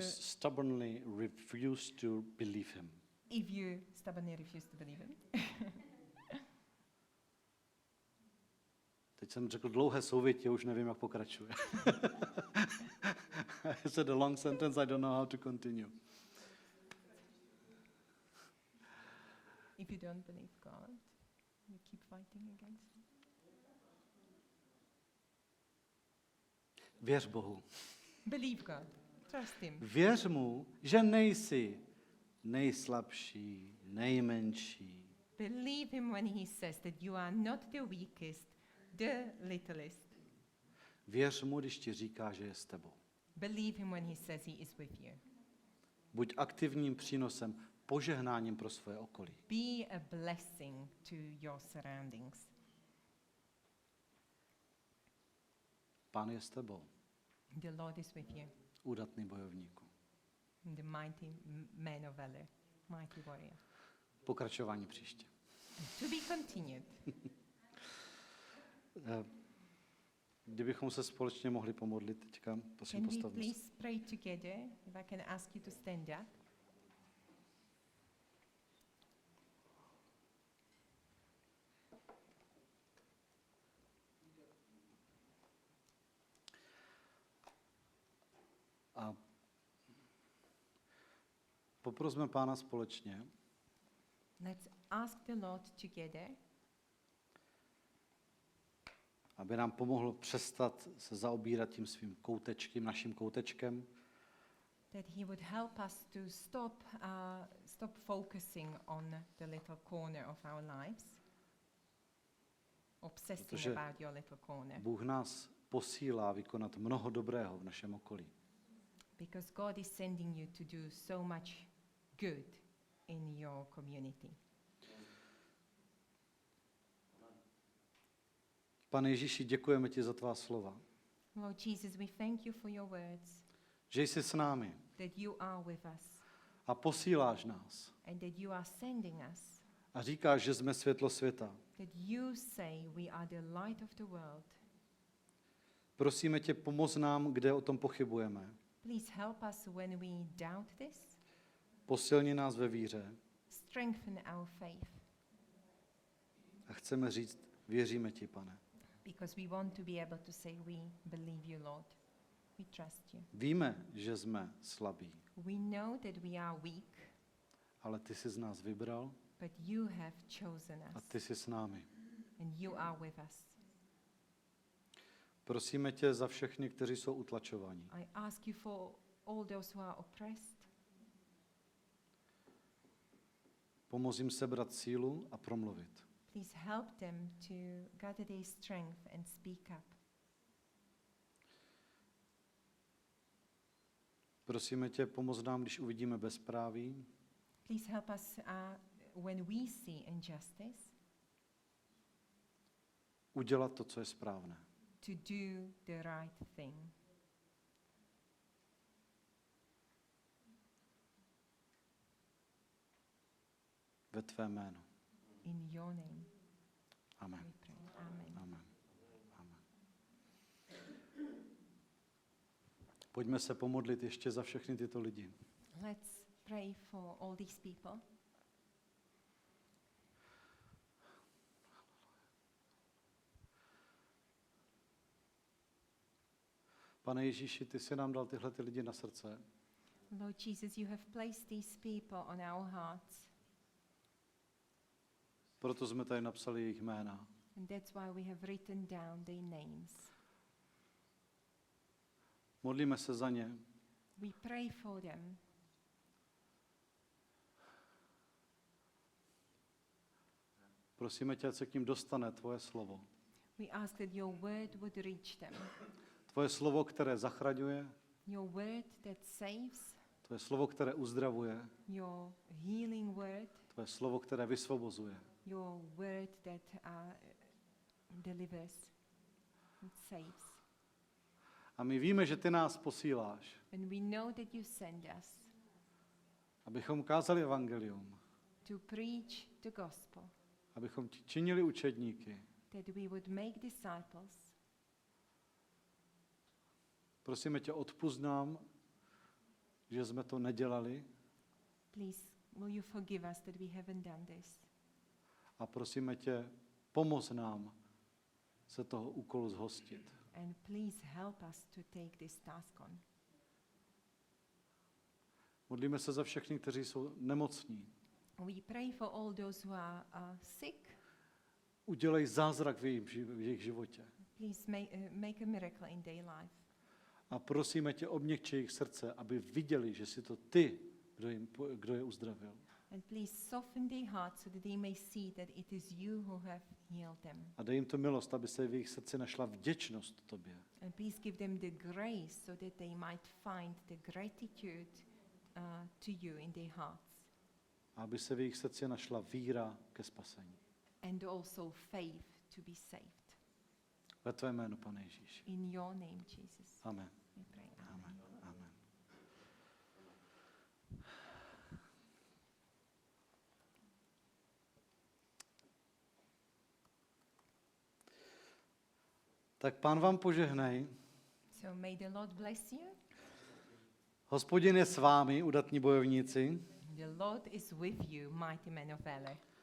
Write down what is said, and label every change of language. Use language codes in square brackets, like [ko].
[en] stubbornly refuse to believe him. if you stubbornly refuse to believe Him, [cs] Teď jsem řekl dlouhé souvětí, už nevím, jak pokračuje. [en] I said a long sentence, I don't know how to continue. if you don't believe God, you keep fighting against Him. [cs] Věř Bohu. [en] Believe God. Trust Him. [cs] Věř mu, že nejsi nejslabší, nejmenší. [en] Believe Him when He says that you are not the weakest, the littlest. [cs] Věř mu, když ti říká, že je s tebou. [en] Believe Him when He says He is with you. [cs] Buď aktivním přínosem, požehnáním pro své okolí. [en] Be a blessing to your surroundings. [cs] Pán je s tebou, [en] The Lord is with you. [cs] údatný bojovníku. [en] The mighty man of valor, mighty warrior. [cs] Pokračování příště. [en] To be continued. [cs] Kdybychom se společně mohli pomodlit teďka, prosím, [en] Can we [cs] postavme se. [en] please pray together? If I can ask you to stand up. [cs] A poprosme Pána společně, [en] Let's ask the Lord together [cs] aby nám pomohl přestat se zaobírat tím svým koutečkem, naším koutečkem, [en] that He would help us to stop focusing on the little corner of our lives, obsessing [cs] Protože [en] about your little corner. [cs] Bůh nás posílá vykonat mnoho dobrého v našem okolí. [en] Because God is sending you to do so much good in your community. [cs] Pane Ježíši, děkujeme ti za tvá slova, [en] Lord Jesus, we thank you for your words, [cs] že jsi s námi [en] that you are with us [cs] a posíláš nás [en] and that you are sending us, [cs] a říkáš, že jsme světlo světa. [en] that you say we are the light of the world. [cs] Prosíme tě, pomoz nám, kde o tom pochybujeme. [en] Please help us when we doubt this. [cs] Posilni nás ve víře [en] Strengthen our faith, [cs] a chceme říct, věříme ti, Pane. [en] because we want to be able to say we believe you, Lord. We trust you. [cs] Víme, že jsme slabí, [en] We know that we are weak, [cs] ale ty jsi z nás vybral [en] but you have chosen [cs] a [en] us [cs] ty jsi s námi. [en] and you are with us. [cs] Prosíme tě za všechny, kteří jsou utlačovaní. [en] I ask you for all those who are oppressed. [cs] Pomoz jim sebrat sílu a promluvit. [en] Please help them to gather their strength and speak up. [cs] Prosíme tě, pomoz nám, když uvidíme bezpráví, [en] Please help us when we see injustice [cs] udělat to, co je správné. [en] to do the right thing. [cs] Ve tvé jménu. [en] In your name [cs] Amen. [en] we pray. Amen. Amen. Amen. [cs] Pojďme se pomodlit ještě za všechny tyto lidi. [en] Let's pray for all these people. [cs] Pane Ježíši, ty jsi nám dal tyhle ty lidi na srdce. [en] Lord Jesus, you have placed these people on our hearts, [cs] Proto jsme tady napsali jejich jména. [en] and that's why we have written down their names. [cs] Modlíme se za ně. [en] We pray for them. [cs] Prosíme tě, ať se k ním dostane tvoje slovo. [en] We ask that your word would reach them. [cs] Tvoje slovo, které zachraňuje, [en] Your word that saves, [cs] tvoje slovo, které uzdravuje, [en] your healing word, [cs] tvoje slovo, které vysvobozuje. [en] your word that delivers and saves. [cs] A my víme, že ty nás posíláš, [en] And we know that you send us [cs] abychom kázali evangelium, [en] to preach the gospel, [cs] abychom ti činili učedníky. [en] that we would make disciples. [cs] Prosíme tě, odpusť nám, že jsme to nedělali, [en] Please, will you forgive us that we haven't done this? [cs] a prosíme tě, pomoz nám se toho úkolu zhostit. [en] And please help us to take this task on. [cs] Modlíme se za všechny, kteří jsou nemocní. [en] We pray for all those who are sick. [cs] Udělej zázrak v jejich životě. [en] Please make a miracle in their life. [cs] A prosíme tě, obměkči jejich srdce, aby viděli, že jsi to ty, kdo je uzdravil. [en] And please soften their hearts so that they may see that it is you who have healed them. [cs] A dej jim tu milost, aby se v jejich srdci našla vděčnost tobě. [en] And please give them the grace so that they might find the gratitude to you in their hearts. [cs] A aby se v jejich srdci našla víra ke spasení. [en] And also faith to be saved. [cs] Ve tvé jménu, Pane Ježíši. [en] In your name, Jesus, [cs] Amen. [en] we pray. Amen. Amen. [cs] Tak Pán vám požehnej. [en] So may the Lord bless you. [cs] Hospodin je s vámi, udatní bojovníci. [en] The Lord is with you, mighty men of valor.